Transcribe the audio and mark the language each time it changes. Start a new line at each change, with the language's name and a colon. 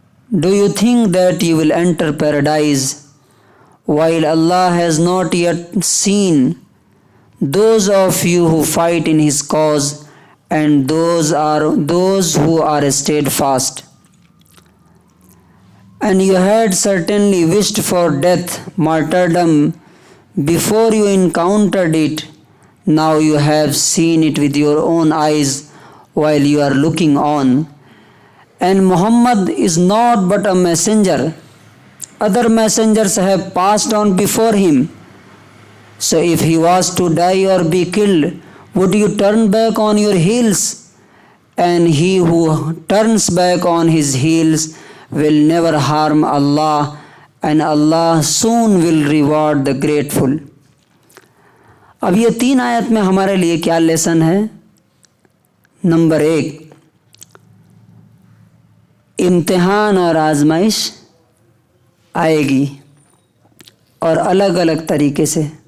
English: Do you think that you will enter paradise while Allah has not yet seen those of you who fight in His cause and those who are steadfast? and you had certainly wished for death, martyrdom, before you encountered it. Now you have seen it with your own eyes while you are looking on. And Muhammad is not but a messenger. Other messengers have passed on before him. So if he was to die or be killed, would you turn back on your heels? And he who turns back on his heels will never harm Allah, and Allah soon will reward the grateful.
Urdu: اب یہ 3 آیت میں ہمارے لیے کیا lesson ہے؟ Number 1، امتحان اور آزمائش آئے گی اور الگ الگ طریقے سے.